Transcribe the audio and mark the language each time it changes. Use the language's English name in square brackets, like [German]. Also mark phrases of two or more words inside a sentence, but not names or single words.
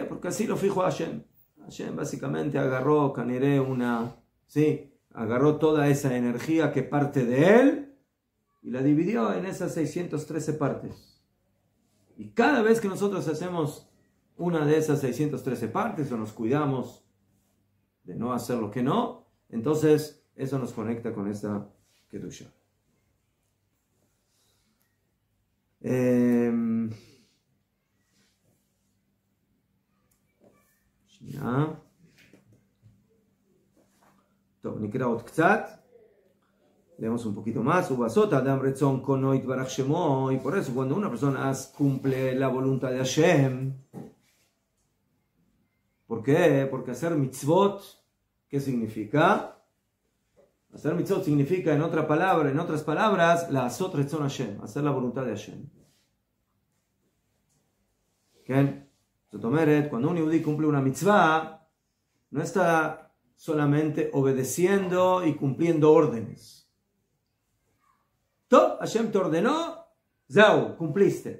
[Spanish] Porque así lo fijó Hashem. Hashem básicamente agarró agarró toda esa energía que parte de él y la dividió en esas 613 partes. Y cada vez que nosotros hacemos una de esas 613 partes o nos cuidamos de no hacer lo que no, entonces eso nos conecta con esta Kedusha. [Hebrew] נקרא עוד קצת, [Spanish] leemos un poquito más. [Hebrew] ובעשות אדם רצון קונו יתברך שמו, [Spanish] y por eso cuando una persona cumple la voluntad de Hashem, ¿por qué? Porque hacer mitzvot, ¿qué significa? Hacer mitzvot significa, en otras palabras, [Hebrew] לעשות רצון השם, [Spanish] hacer la voluntad de Hashem. ¿Qué? Cuando un yehudí cumple una mitzvah, no está solamente obedeciendo y cumpliendo órdenes. Todo, Hashem te ordenó, zau, cumpliste.